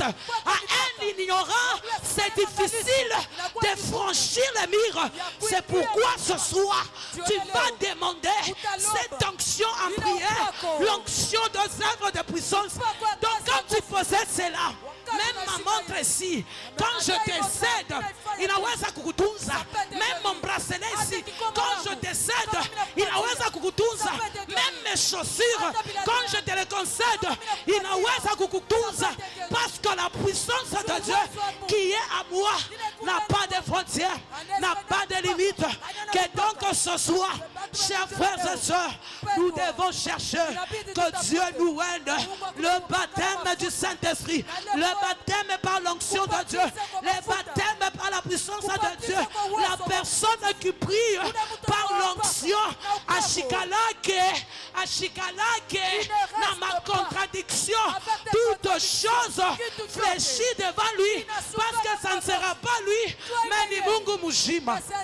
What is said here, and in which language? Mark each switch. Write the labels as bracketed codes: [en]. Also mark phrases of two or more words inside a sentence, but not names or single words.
[fr] À un ignorant, c'est difficile de franchir les murs. C'est pourquoi ce soir, tu vas demander cette onction en prière, l'onction des œuvres de puissance. Donc quand tu possèdes cela, même ma montre ici, quand je décède, [sw] inaweza kukutunza. [fr] Même mon bracelet ici, quand je décède, [sw] inaweza kukutunza. [fr] Même mes chaussures, quand je te les concède, [sw] inaweza kukutunza. [fr] Parce que la puissance de Dieu qui est à moi n'a pas de frontières, n'a pas de limites. Que donc ce soir, chers frères et sœurs, nous devons chercher que Dieu nous aide. Le baptême du Saint-Esprit, le baptême par l'onction de Dieu, le baptême par la puissance de Dieu, la personne qui prie par l'onction, à Chikalake, dans ma contradiction, toutes choses fléchies devant lui, parce que ça ne sera pas lui, mais [sw] ni Mungu Mujima.